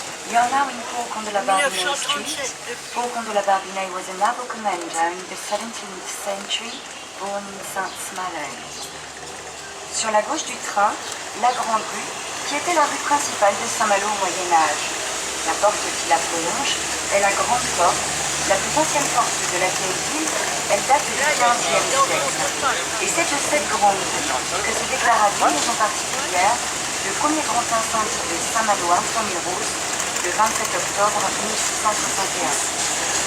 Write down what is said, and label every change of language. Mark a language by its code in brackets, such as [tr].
[en] We are now in Port-Comte-la-Barbinais Street. Port-Comte-la-Barbinais was a naval commander in the 17th century, born in Saint-Malo. [fr] Sur la gauche du train, la Grande Rue, qui était la rue principale de Saint-Malo au Moyen-Âge. La porte qui la prolonge est la Grande Porte, la plus ancienne porte de la vieille ville. Elle date du XVe siècle. Et c'est de cette grande rue que se déclara d'une maison particulière le premier grand incendie de Saint-Malo intramuros le 27 octobre 1661.